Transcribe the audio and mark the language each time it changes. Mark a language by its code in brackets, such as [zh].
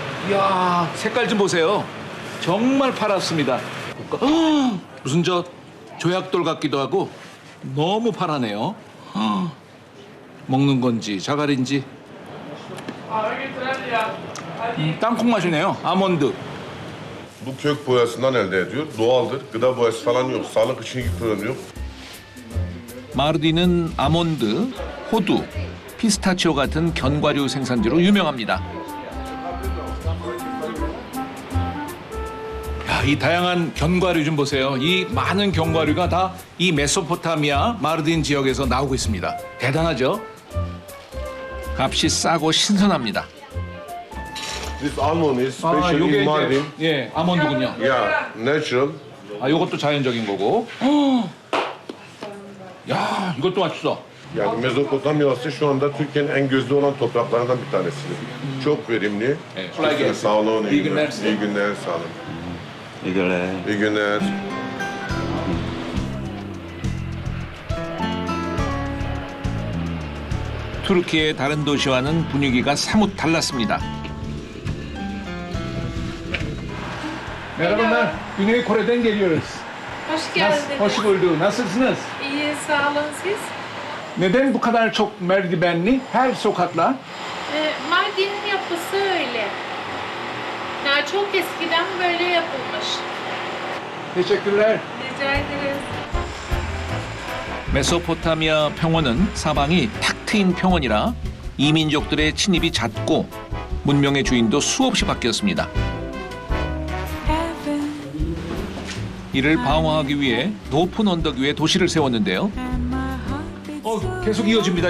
[ko] 이야, 색깔 좀 보세요. 정말 파랗습니다. 무슨 저 조약돌 같기도 하고 너무 파랗네요. 먹는 건지 자갈인지 땅콩 맛이네요. 아몬드. [tr] Bu kök boyasından elde ediyor. Doğaldır. Gıda boyası falan yok. Sağlık için hiçbir problem yok. [ko] 마르딘은 아몬드, 호두, 피스타치오 같은 견과류 생산지로 유명합니다. 야, 이 다양한 견과류 좀 보세요. 이 많은 견과류가 다 이 메소포타미아 마르딘 지역에서 나오고 있습니다. 대단하죠? 값이 싸고 신선합니다. [en] This almond is [ko] 아, [en] special [ko] 요게 [en] in [ko] 이제 [en] Mardin. [ko] 예, 아몬드군요. [en] Yeah, natural. [ko] 아, 요것도 자연적인 거고. 야, 이것도 맛있어. [tr] Yani Mezopotamya'sı şu anda Türkiye'nin en gözde olan topraklarından bir tanesidir. Çok verimli. Evet, kolay gelsin. Sağ olun. İyi günler size. İyi günler, sağ olun. İyi günler. İyi günler. [ko] 투르키의 다른 도시와는 분위기가 사뭇 달랐습니다. [tr] Merhabalar. Güney Kore'den geliyoruz. Hoş geldiniz. Hoş bulduk. Nasılsınız? İyi, sağ olun siz. Neden bu kadar çok merdivenli her sokaklar? Mardin'in yapısı öyle. Yani çok eskiden böyle yapılmış. Teşekkürler. Rica ederiz. [ko] 메소포타미아 평원은 사방이 탁 트인 평원이라 이민족들의 침입이 잦고 문명의 주인도 수없이 바뀌었습니다. 이를 방어하기 위해 높은 언덕 위에 도시를 세웠는데요. 계속 이어집니다.